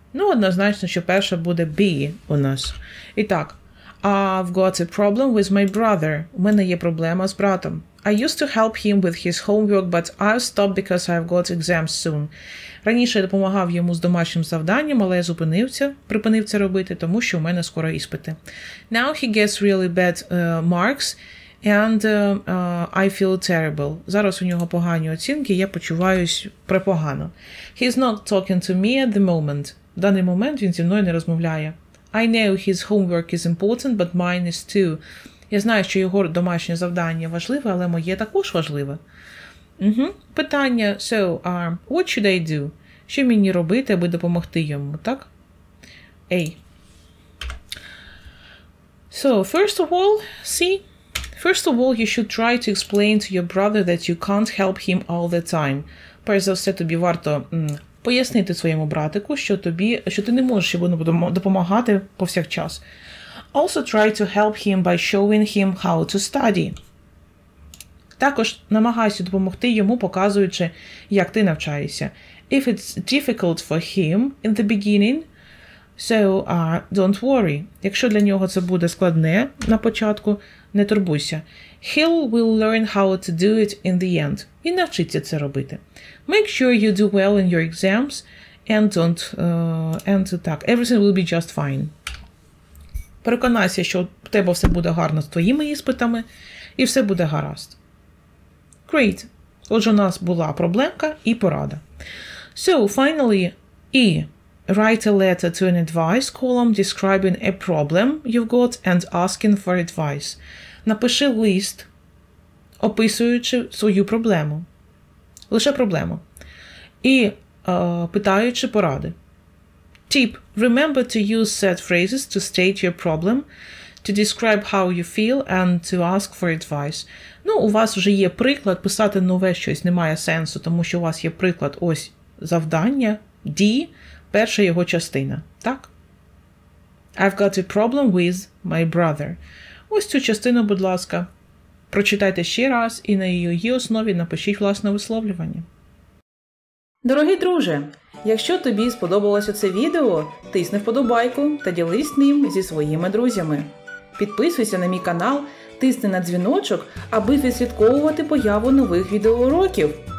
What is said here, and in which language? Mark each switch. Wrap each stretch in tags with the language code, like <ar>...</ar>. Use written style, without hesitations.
<uk>Ну, однозначно, що перша буде be у нас. І так.</uk> <en>I've got a problem with my brother.</en> <uk>У мене є проблема з братом.</uk> <en>I used to help him with his homework, but I've stopped because I've got exams soon.</en> <uk>Раніше я допомагав йому з домашнім завданням, але я припинив це робити, тому що у мене скоро іспити.</uk> <en>Now he gets really bad marks and I feel terrible.</en> <uk>Зараз у нього погані оцінки, я почуваюсь препогано.</uk> <en>He's not talking to me at the moment.</en> <uk>В даний момент він зі мною не розмовляє.</uk> <en>I know his homework is important, but mine is too.</en> <uk>Я знаю, що його домашнє завдання важливе, але моє також важливе. Питання.</uk> <en>So, what should I do?</en> <uk>Що мені робити, аби допомогти йому, так?</uk> <en>A. So, first of all, C. First of all, you should try to explain to your brother that you can't help him all the time.</en> <uk>Перш за все, тобі варто пояснити своєму братику, що ти не можеш йому допомагати повсякчас.</uk> <en>Also try to help him by showing him how to study.</en> <uk>Також намагайся допомогти йому, показуючи, як ти навчаєшся.</uk> <en>If it's difficult for him in the beginning, so don't worry.</en> <uk>Якщо для нього це буде складне на початку, не турбуйся.</uk> <en>He will learn how to do it in the end.</en> <uk>Він навчиться це робити.</uk> <en>Make sure you do well in your exams and так, everything will be just fine.</en> <uk>Переконайся, що в тебе все буде гарно з твоїми іспитами і все буде гаразд.</uk> <en>Great.</en> <uk>Отже, у нас була проблемка і порада.</uk> <en>So, finally, E. Write a letter to an advice column describing a problem you've got and asking for advice.</en> <uk>Напиши лист, описуючи свою проблему. Лише проблему. І питаючи поради. Tip.</uk> <en>Remember to use set phrases to state your problem, to describe how you feel and to ask for advice.</en> <uk>Ну, у вас вже є приклад, писати нове щось немає сенсу, тому що у вас є приклад ось завдання, D, перша його частина. Так?</uk> <en>I've got a problem with my brother.</en> <uk>Ось цю частину, будь ласка, прочитайте ще раз і на її основі напишіть власне висловлювання. Дорогий друже, якщо тобі сподобалося це відео, тисни вподобайку та ділись ним зі своїми друзями. Підписуйся на мій канал, тисни на дзвіночок, аби відслідковувати появу нових відеоуроків.</uk>